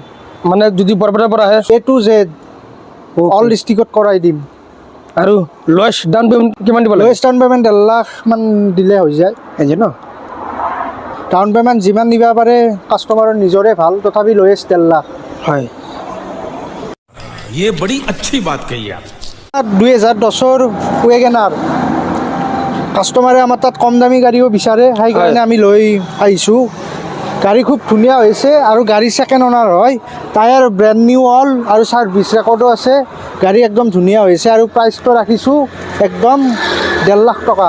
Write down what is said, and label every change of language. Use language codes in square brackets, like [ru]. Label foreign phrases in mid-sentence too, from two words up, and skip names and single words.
[as] মানে যদি বৰপেটাৰ পৰা আহে [en] A to Z all districtত [as] কৰাই দিম। আৰু [en] lowest down payment [as] কিমান দিব লাগে? [en] lowest down payment [as] 1.5 লাখ মান দিলে হৈ যায়। এনে ন? [en] down payment [as] যিমান দিব পাৰে কাষ্টমাৰৰ নিজৰে ভাল, তথাপি লোৱেষ্ট 1.5 লাখ। হয়। [hi] ये बड़ी अच्छी बात कही आप। [as] 2010 ৱেগেনাৰ, কাষ্টমাৰে আমাৰ তাত কম দামী গাড়ীও বিচাৰে, সেইকাৰণে আমি লৈ আহিছোঁ। গাড়ী খুব ধুনীয়া হৈছে, আৰু গাড়ী [en] second owner [as] হয়, [en] tyre brand new [as] হ'ল, আৰু [en] service recordও [as] আছে। গাড়ী একদম ধুনীয়া হৈছে, আৰু প্ৰাইচটো ৰাখিছোঁ একদম 1.5 লাখ টকা।